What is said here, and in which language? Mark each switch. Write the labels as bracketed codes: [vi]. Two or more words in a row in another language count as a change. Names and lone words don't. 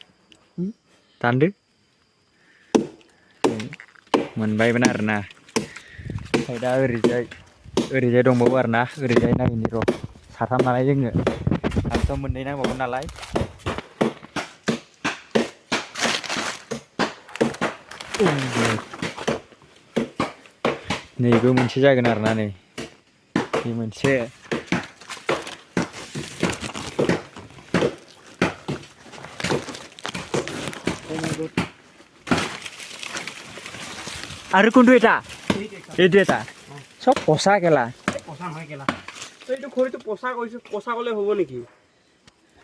[brx] मोनबायमोन आरोना ओमफ्राय दा ओरैजाय दंबावो आरोना ओरैजाय नायनि र' साथाम नालाय जोङो आंथ' मोननै नांबावगोन नालाय नैबो मोनसे जागोन आरोना नै बे मोनसे [as] আৰু কোনটো এটা এইটো এটা চব পচা কেলা পচা নহয় কেলা এইটো খৰিটো পচা কৈছো পচা ক'লে হ'ব নেকি